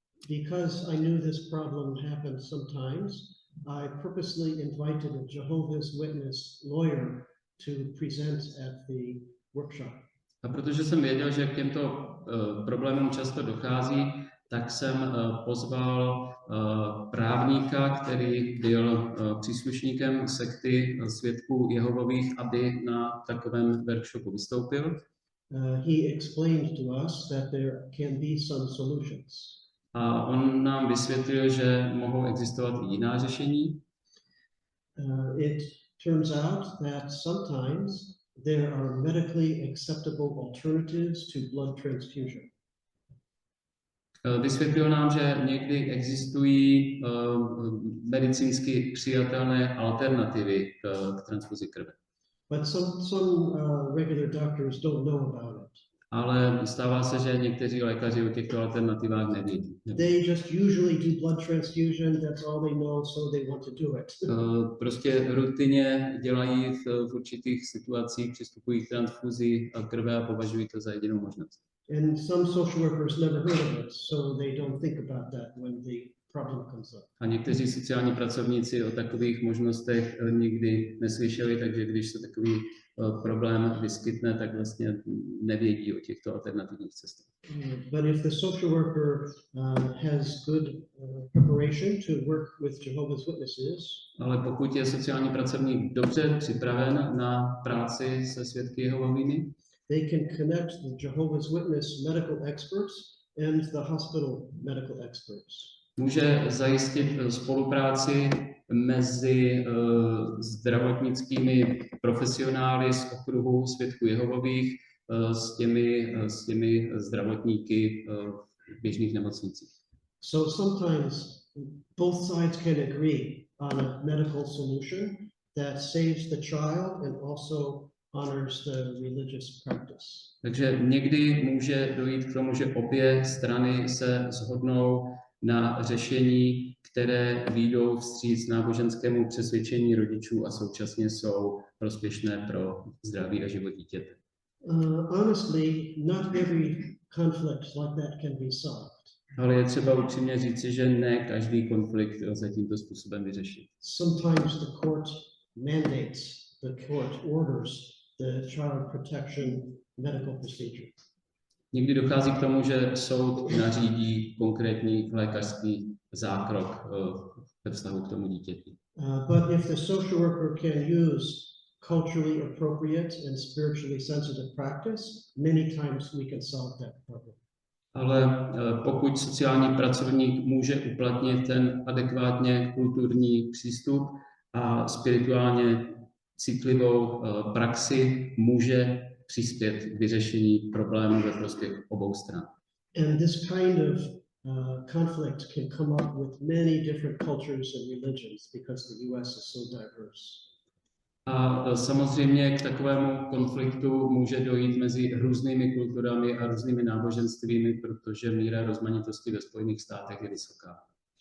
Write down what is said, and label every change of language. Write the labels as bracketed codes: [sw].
[en] Because I knew this problem happened sometimes, I purposely invited a Jehovah's Witness lawyer to present at the workshop. [cs] A protože jsem věděl, že k těmto problémům často dochází, tak jsem pozval právníka, který byl příslušníkem sekty Svědků Jehovových, aby na takovém workshopu vystoupil. [en] He explained to us that there can be some solutions. [cs] A on nám vysvětlil, že mohou existovat i jiná řešení. [en] It turns out that sometimes there are medically acceptable alternatives to blood transfusion. [cs] Vysvětlil nám, že někdy existují medicínsky přijatelné alternativy k transfuzi krve. [en] But some regular doctors don't know about it. [cs] Ale stává se, že někteří lékaři o těchto alternativách nevědí. [en] They just usually do blood transfusion, that's all they know, so they want to do it. [cs] Prostě rutině dělají v určitých situacích, přistupují k transfuzi krve a považují to za jedinou možnost. [en] And some social workers never heard of it, so they don't think about that when the problem comes up. [cs] A někteří sociální pracovníci o takových možnostech nikdy neslyšeli, takže když se takový problém vyskytne, tak vlastně nevědí o těchto alternativních cestách. [en] But if the social worker has good preparation to work with Jehovah's Witnesses, [cs] ale pokud je sociální pracovník dobře připraven na práci se svědky Jehovovými, [en] they can connect the Jehovah's Witness medical experts and the hospital medical experts. [cs] Může zajistit spolupráci mezi zdravotnickými profesionály z okruhu svědků Jehovových s těmi zdravotníky v běžných nemocnicích. [en] So sometimes both sides can agree on a medical solution that saves the child and also honors the religious practice. [cs] Takže někdy může dojít k tomu, že obě strany se shodnou na řešení, které vyjdou vstříc náboženskému přesvědčení rodičů a současně jsou prospěšné pro zdraví a život dítěte. [en] Honestly, not every conflict like that can be solved. [cs] Ale je třeba upřímně říci, že ne každý konflikt lze tímto způsobem vyřešit. [en] Sometimes the court mandates, the court orders the child protection medical procedure. [cs] Někdy dochází k tomu, že soud nařídí konkrétní lékařský zákrok ve vztahu k tomu dítěti. [en] But if the social worker can use culturally appropriate and spiritually sensitive practice, many times we can solve that problem. [cs] Ale pokud sociální pracovník může uplatnit ten adekvátně kulturní přístup a spirituálně citlivou praxi, může přispět k vyřešení problémů ve prospěch obou stran. [en] And this kind of conflict can come up with many different cultures and religions because the US is so diverse. [cs] A samozřejmě k takovému konfliktu může dojít mezi různými kulturami a různými náboženstvími, protože míra rozmanitosti ve Spojených státech je vysoká.